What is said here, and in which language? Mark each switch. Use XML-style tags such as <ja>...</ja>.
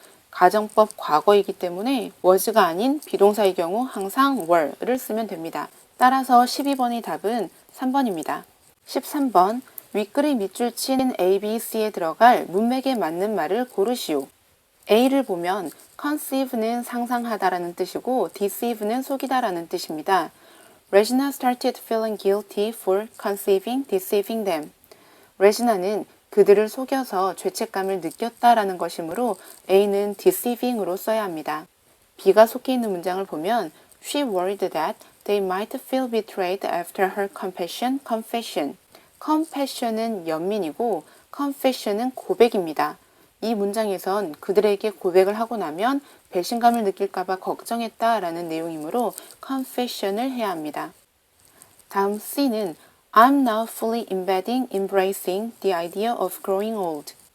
<ko>가정법 과거이기 때문에 was가 아닌 비동사의 경우 항상 were를 쓰면 됩니다. 따라서 12번의 답은 3번입니다. 13번 윗글의 밑줄 친 A, B, C에 들어갈 문맥에 맞는 말을 고르시오. A를 보면 conceive는 상상하다라는 뜻이고 deceive는 속이다라는 뜻입니다.</ko> <en>Regina started feeling guilty for conceiving, deceiving them.</en> <ko>레지나는 그들을 속여서 죄책감을 느꼈다라는 것이므로 A는 deceiving으로 써야 합니다. B가 속해 있는 문장을 보면</ko> <en>She worried that they might feel betrayed after her confession.</en> <ko>confession은 연민이고 confession은 고백입니다. 이 문장에선 그들에게 고백을 하고 나면 배신감을 느낄까봐 걱정했다라는 내용이므로 confession을 해야 합니다. 다음 C는</ko> <en>I'm now fully embracing the idea of growing old.</en>